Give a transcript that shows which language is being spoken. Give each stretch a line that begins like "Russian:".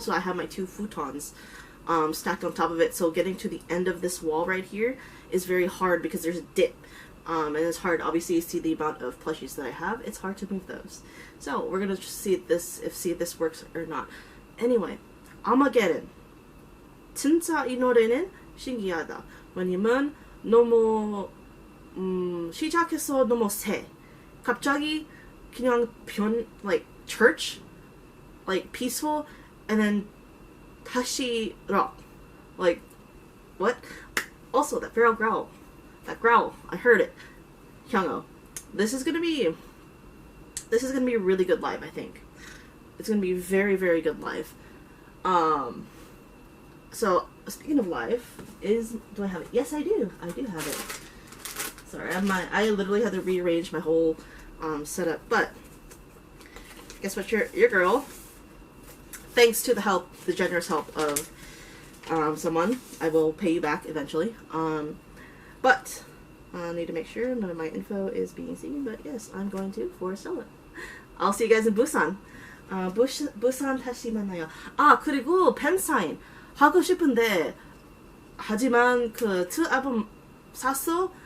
English: So I have my 2 futons stacked on top of it. So getting to the end of this wall right here is very hard because there's a dip. And it's hard, obviously, you see the amount of plushies that I have. It's hard to move those. So we're gonna just see if this works or not. Anyway, Armageddon.
Korean: 진짜 이 노래는 신기하다. 왜냐면 너무 시작해서 너무 세. 갑자기 그냥
English: like church, like peaceful, and then
Korean: 다시
English: rock. Like, what? Also, that feral growl. That growl, I heard it. Hyungo, this is gonna be a really good live, I think. It's gonna be very, very good live. So speaking of live, do I have it? Yes, I do. I do have it. Sorry, I literally had to rearrange my whole setup, but guess what? Your girl, thanks to the generous help of someone, I will pay you back eventually. But I need to make sure none of my info is being seen. But yes, I'm going to Forestella. I'll see you guys in Busan.
Korean: 부산 다시 만나요. 그리고 팬사인 하고 싶은데 하지만 그 2 앨범 샀어?